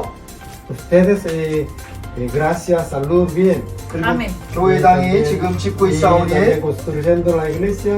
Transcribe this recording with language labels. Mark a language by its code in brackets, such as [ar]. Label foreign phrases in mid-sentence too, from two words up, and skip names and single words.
[es] Ustedes, gracias, salud, bien. [ko] 그리고 아멘. 교회당이 지금 짓고 [es] Y [ko] 있사오니 [es] también construyendo la iglesia.